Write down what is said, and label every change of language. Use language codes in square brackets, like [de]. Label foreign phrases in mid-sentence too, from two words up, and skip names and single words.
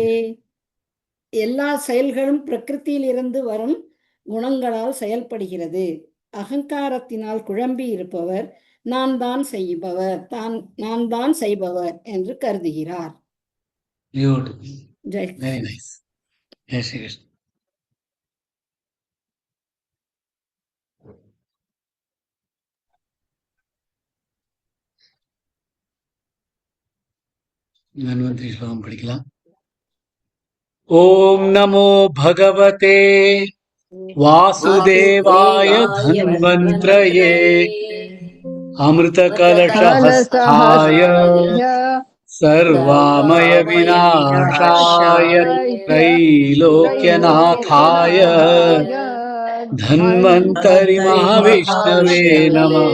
[ta] எல்லா செயல்களும் பிரகிருத்தியிலிருந்து வரும் குணங்களால் செயல்படுகிறது. அகங்காரத்தினால் குழம்பி இருப்பவர் நான் தான் செய்பவர் என்று கருதுகிறார். [hi] जय श्री कृष्ण. [ta] தன்வந்தரி ஸ்லோகம் படிக்கலாம். [sa] ओम नमो भगवते वासुदेवाय धन्वंत्रये अमृतकलशहस्ताय सर्वामय विनाशाय त्रैलोक्यनाथाय धन्वन्तरि महाविष्णवे नमः।